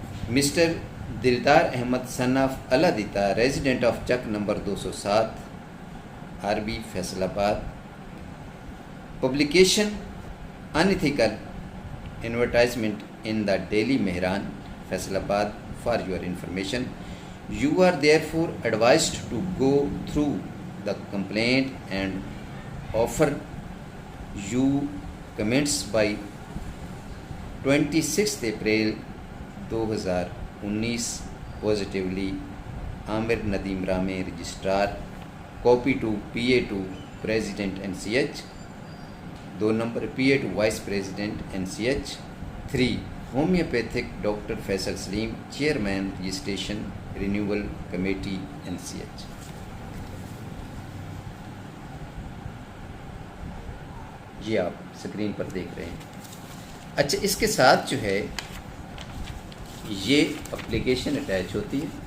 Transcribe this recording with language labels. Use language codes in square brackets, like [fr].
[en] Mister Dildar Ahmed son of Allah Ditta, resident of چک number 207 RB Faisalabad, publication unethical advertisement in the Daily Mehran, Faisalabad. For your information, you are therefore advised to go through the complaint and offer you comments by 26 April 2019 positively. Amir Nadeem Rame, Registrar. Copy to PA2 President NCH, 2 number PA2 Vice President NCH, 3 Homeopathic Dr. Faisal Salim, Chairman Registration Renewal Committee NCH۔ [ur] یہ آپ screen پر دیکھ رہے ہیں۔ اچھا، اس کے ساتھ جو ہے یہ اپلیکیشن اٹیچ ہوتی ہے،